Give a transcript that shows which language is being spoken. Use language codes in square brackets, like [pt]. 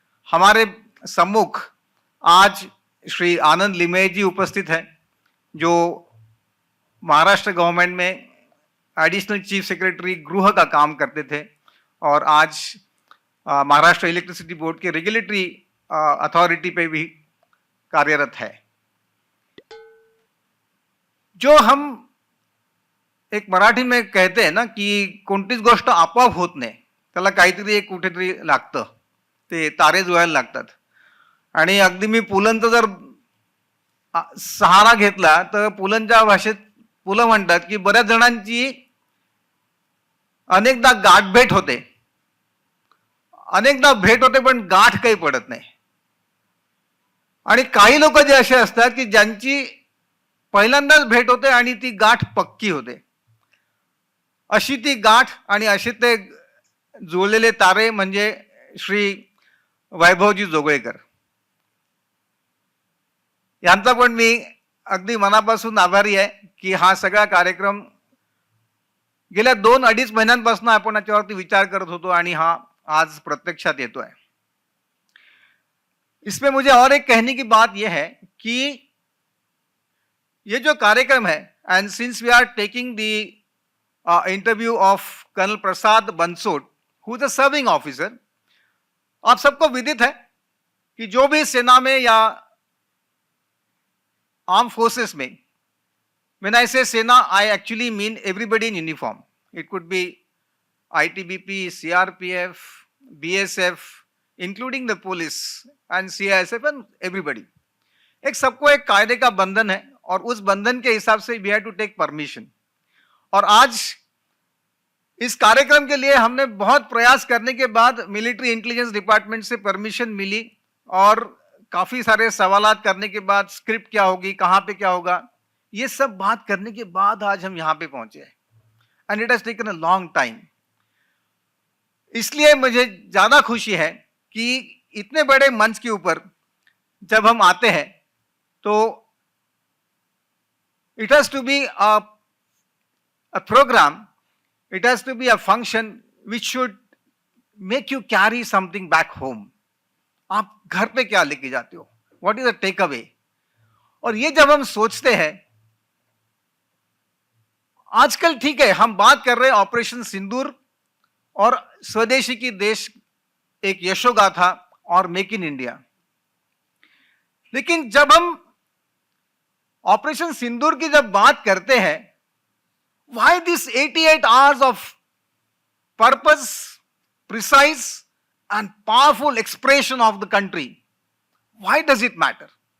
[hi] हमारे सम्मुख आज श्री आनंद लिमये जी उपस्थित हैं, जो महाराष्ट्र गवर्नमेंट में एडिशनल चीफ सेक्रेटरी गृह का काम करते थे और आज महाराष्ट्र इलेक्ट्रिसिटी बोर्ड के रेगुलेटरी अथॉरिटी पे भी कार्यरत है. जो हम एक मराठी में कहते हैं ना की [mr] कोणतीच गोष्ट आपोआप होत नाही, त्याला काहीतरी एक कुठेतरी लागतं, ते तारे जुळायला लागतात. आणि अगदी मी पुलंचा जर सहारा घेतला तर पुलंच्या भाषेत पुलं म्हणतात की बऱ्याच जणांची अनेकदा गाठभेट होते, अनेकदा भेट होते पण गाठ काही पडत नाही. आणि काही लोक जे असे असतात की ज्यांची पहिल्यांदाच भेट होते आणि ती गाठ पक्की होते. अशी ती गाठ आणि असे ते जुळलेले तारे म्हणजे श्री वैभवजी जोगळेकर यांचा पण मी अगदी मनापासून आभारी आहे की हा सगळा कार्यक्रम गेल्या 2-2.5 महिन्यांपासून आपण याच्यावरती विचार करत होतो आणि हा आज प्रत्यक्षात येतोय. [hi] इसमें मुझे और एक कहने की बात यह है कि ये जो कार्यक्रम है, [en] and since we are taking the interview of colonel Prasad Bansod who is a serving officer, [hi] आप सबको विदित है कि जो भी सेना में या आर्म फोर्सेस में, [en] when I say sena I actually mean everybody in uniform. It could be ITBP, CRPF, BSF, including the police and CISF and everybody. [hi] एक सबको एक कायदे का बंधन है और उस बंधन के हिसाब से [en] we have to take permission. [hi] और आज इस कार्यक्रम के लिए हमने बहुत प्रयास करने के बाद मिलिट्री इंटेलिजेंस डिपार्टमेंट से परमिशन मिली और काफी सारे सवालात करने के बाद स्क्रिप्ट क्या होगी, कहां पे क्या होगा, ये सब बात करने के बाद आज हम यहां पे पहुंचे हैं. [en] And it has taken a long time. [hi] इसलिए मुझे ज्यादा खुशी है कि इतने बड़े मंच के ऊपर जब हम आते हैं तो [en] It has to be a program, it has to be a function which should make you carry something back home. [hi] आप घर पे क्या लेके जाते हो, [en] What is the take away. [hi] और ये जब हम सोचते हैं, आजकल ठीक है हम बात कर रहे हैं ऑपरेशन सिंदूर और स्वदेशी की देश एक यशोगाथा और मेक इन इंडिया, लेकिन जब हम ऑपरेशन सिंदूर की जब बात करते हैं, [en] Why this 88 hours of purpose, precise and powerful expression of the country, why does it matter.